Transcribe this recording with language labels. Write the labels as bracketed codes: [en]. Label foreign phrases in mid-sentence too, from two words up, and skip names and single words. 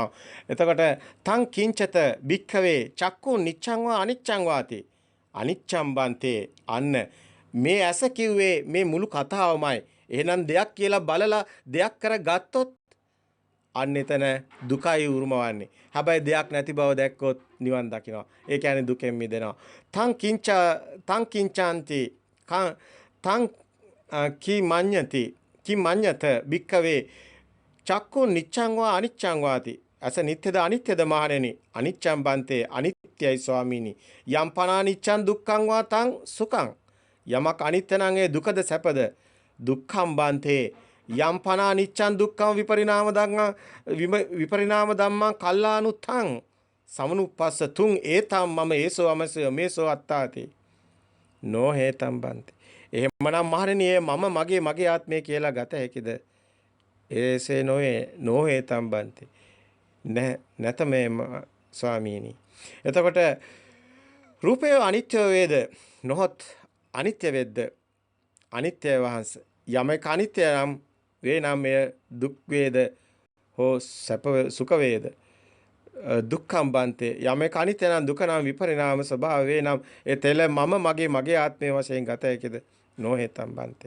[pi] එතකොට තං කිංචත භික්ඛවේ චක්කු නිච්ඡං වා අනිච්ඡං වාති අනිච්ඡං බන්තේ. [si] අන්න මේ ඇස කිව්වේ මේ මුළු කතාවමයි. එහෙනම් දෙයක් කියලා බලලා දෙයක් කරගත්තොත් අන්න එතන දුකයි උරුමවන්නේ. හැබැයි දෙයක් නැති බව දැක්කොත් නිවන් දකිනවා. ඒ කියන්නේ දුකෙන් මිදෙනවා. [pi] තං කිංචාන්ති තං කිමඤ්ඤත භික්ඛවේ චක්කු නිච්ඡං වා අනිච්ඡං වාති. [si] අස නිත්‍යද අනිත්‍යද මහණෙනි [pi] අනිච්ඡං බන්තේ [si] අනිත්‍යයි ස්වාමීනි. [pi] යම් පනා නිච්ඡං දුක්ඛං වා තං සුඛං. [si] යමක් අනිත්‍ය නම් ඒ දුකද සැපද [pi] දුක්ඛම් බන්තේ යම් පනා නිච්ඡං දුක්ඛම් විපරිණාම ධම්මං කල්ලානුත්තං සමනුපස්ස තුං ඒතම් මම ඒසෝ අමසය මේසෝ අත්තාති නොහේතම් බන්තේ. [si] එහෙමනම් මහණෙනි මම මගේ ආත්මය කියලා ගත හැකිද? [pi] ඒසේ නොහේතම් බන්තේ [si] නැත මේ ස්වාමීනි. එතකොට රූපය අනිත්‍ය වේද නොහොත් අනිත්‍ය වෙද්ද අනිත්‍ය වහන්ස යමක අනිත්‍ය නම් වේ නම් මෙය දුක් වේද හෝ සැප සුඛ වේද [pi] දුක්ඛම් බන්තේ [si] යමක අනිත්‍ය නම් දුක නම් විපරිණාම ස්වභාව වේ නම් ඒ තෙල මම මගේ ආත්මය වශයෙන් ගත හැකිද [pi] නොහෙතම් බන්තේ.